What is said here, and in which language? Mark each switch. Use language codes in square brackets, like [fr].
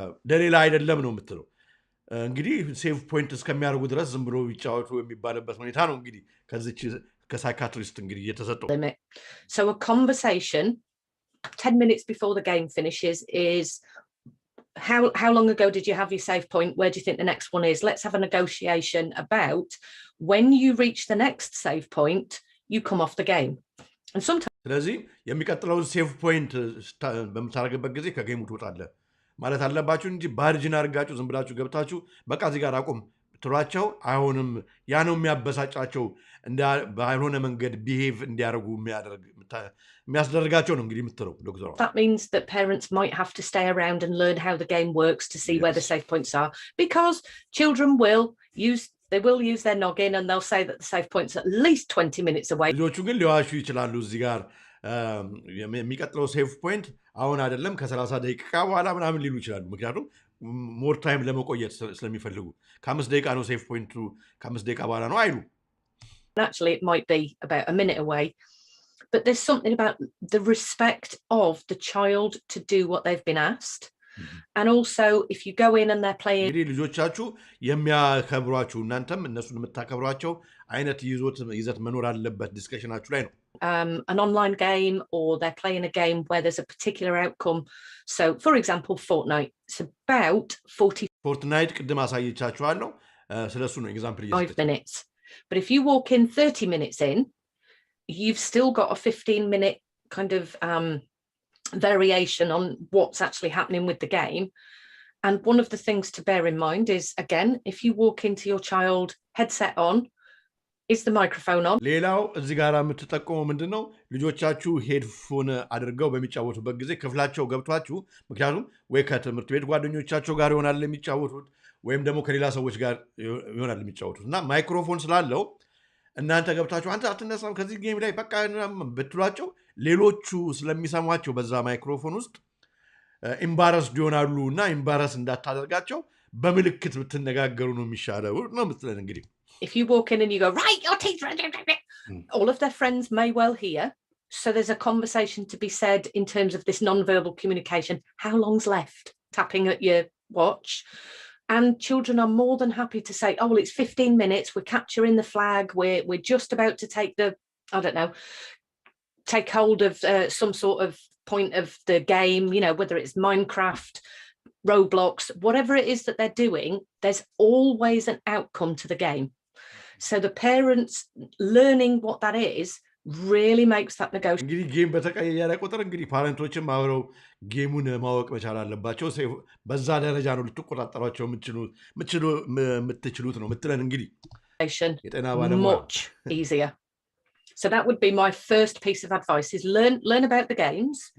[am] ለሌላ አይደለም ነው የምትለው እንግዲህ ሴቭ ፖይንት እስከሚያደርጉ ድረስ ዝም ብሎ ይጫወቱ የሚባልበት ሁኔታ ነው እንግዲህ ከዚች ከሳይካትሪስት እንግዲህ እየተሰጠው [en] so a conversation 10 minutes before the game finishes is how long ago did you have your save point where do you think the next one is let's have a negotiation about when you reach the next save point you come off the game and sometimes [am] ስለዚህ የሚቀጥለው ሴቭ ፖይንት በመታረግበት ጊዜ ከጌሙ ትወጣለህ ማለት አለባችሁ እንጂ ባርጅን አድርጋችሁ ዝም ብላችሁ ገብታችሁ በቃ እዚህ ጋር አቁም ትሯቸው አይሆንም ያ ነው የሚያበሳጫቸው ባይሆነ መንገድ ቢሄቭ እንዲያደርጉ የሚያስደርጋቸው ነው እንግዲህ የምትለው ዶክተር [en] That means that parents might have to stay around and learn how the game works to see where the save points are because children will use They will use their noggin and they'll say that the save point's at least 20 minutes away. [am] ልጆቹ ግን ሊዋሹ ይችላሉ። እዚህ ጋር የሚቀጥለው ሴቭ ፖይንት አሁን አይደለም ከ30 ደቂቃ በኋላ ምናምን ሊሉ ይችላሉ። ምክንያቱም ሞር ታይም ለመቆየት ስለሚፈልጉ ከ5 ደቂቃ ነው ሴቭ ፖይንቱ ከ5 ደቂቃ በኋላ ነው አይሉ። [en] Actually, it might be about a minute away. But there's something about the respect of the child to do what they've been asked. And also, if you go in and they're playing... [am] እንግዲህ ልጆቻችሁ የሚያከብሯችሁ እናንተም እነሱን የምታከብሯቸው አይነት ይዘት መኖር አለበት ዲስከሽናችሁ ላይ ነው። [en] An online game, or they're playing a game where there's a particular outcome. So, for example, Fortnite. It's about 40... [am] Fortnite ቅድም አሳይቻችኋለሁ። ስለሱ ነው ኤግዛምፕል እየሰጠች [en] 5 minutes. But if you walk in 30 minutes in, you've still got a 15-minute kind of variation on what's actually happening with the game. And one of the things to bear in mind is, again, if you walk into your child headset on, is the microphone on? [am] ሌላው እዚህ ጋር የምትጠቀመው ምንድነው? ልጆቻችሁ ሄድፎን አድርገው በሚጫወቱበት ጊዜ ክፍላቸው ገብቷችሁ ምክንያቱም ወይ ከትምህርት ቤት ጓደኞቻቸው ጋር ይሆናል የሚጫወቱት ወይም ደግሞ ከሌላ ሰዎች ጋር ይሆናል የሚጫወቱት እና ማይክሮፎን ስላለው እናንተ ገብታችሁ አንተ አትነሳም ከዚህ ጌም ላይ በቃ ብትሏቸው ሌሎቹ ስለሚሰሟቸው በዛ ማይክሮፎን ውስጥ ኢምባረስ ይሆናሉና ኢምባረስ እንዳታደርጋቸው በምልክት ብትነጋገሩ ነው የሚሻለው ነው የምትለን እንግዲህ. [en] If you walk in and you go, right, your teeth, all of their friends may well hear. So there's a conversation to be said in terms of this nonverbal communication. How long's left? Tapping at your watch. And children are more than happy to say, oh, well, it's 15 minutes. We're capturing the flag. We're just about to take take hold of some sort of point of the game, you know, whether it's Minecraft, Roblox, whatever it is that they're doing, there's always an outcome to the game. So the parents learning what that is really makes that negotiation. [am] እንግዲህ ጌም በተቀየረ ቁጥር እንግዲህ ፓረንቶችም አብረው ጌሙን ማወቅ መቻል አለባቸው። በዛ ደረጃ ነው ልትቆጣጠሯቸው የምትችሉት ነው ምትለን እንግዲህ የጤና ባለሙያ [en] much easier. So that would be my first piece of advice is learn about the games.